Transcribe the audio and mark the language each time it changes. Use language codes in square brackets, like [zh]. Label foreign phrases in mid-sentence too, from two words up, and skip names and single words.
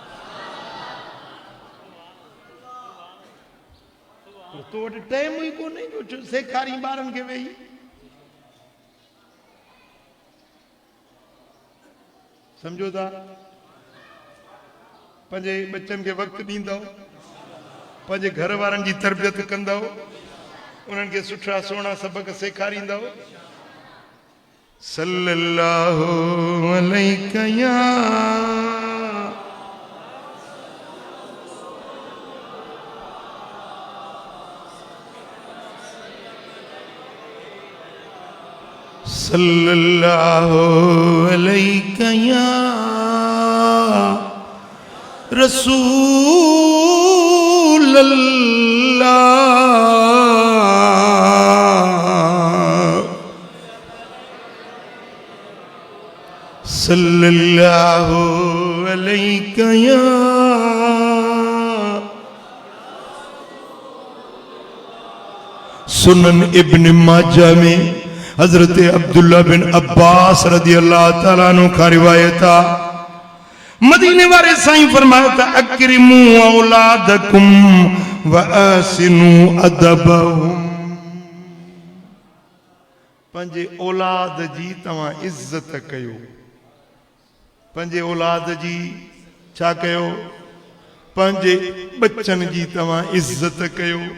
[sd] तो वटि टाइम ई कोन्हे जो सेखारी ॿारनि खे वेही। सम्झो था, पंहिंजे बच्चनि खे वक़्तु ॾींदव, पंहिंजे घर वारनि जी तरबियत कंदव, उन्हनि खे सुठा सुहिणा सबक़ सेखारींदव। [ar] صلى الله عليك يا صلى الله عليك يا رسول صلى الله عليك يا [sd] सुनन इब्न माजा में हजरत अब्दुल्ला बिन अब्बास [ar] رضي الله تعالى عنه [sd] का रिवायत आ, मदीने वाले साईं फरमाया था [ar] أكرموا أولادكم وأحسنوا أدبهم. [sd] पंहिंजे औलाद जी तव्हां इज्जत कयो, पंहिंजे औलाद जी छा कयो, पंहिंजे बच्चनि जी तव्हां इज्जत कयो।